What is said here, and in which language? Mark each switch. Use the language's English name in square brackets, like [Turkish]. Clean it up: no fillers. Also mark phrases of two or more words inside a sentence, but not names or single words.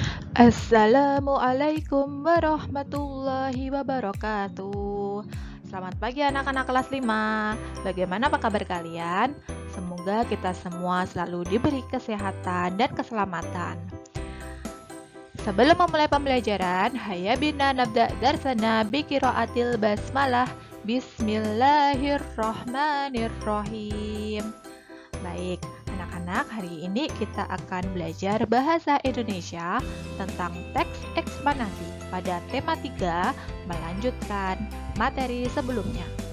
[Arabic] السلام عليكم ورحمة الله وبركاته. [Indonesian] Selamat pagi anak-anak kelas 5. Bagaimana apa kabar kalian? Semoga kita semua selalu diberi kesehatan dan keselamatan. Sebelum memulai pembelajaran, [Arabic] هيا بنا نبدأ درسنا بقراءة البسملة. بسم الله الرحمن الرحيم. [Indonesian] Baik, anak-anak, hari ini kita akan belajar bahasa Indonesia tentang teks eksplanasi pada tema 3, melanjutkan materi sebelumnya.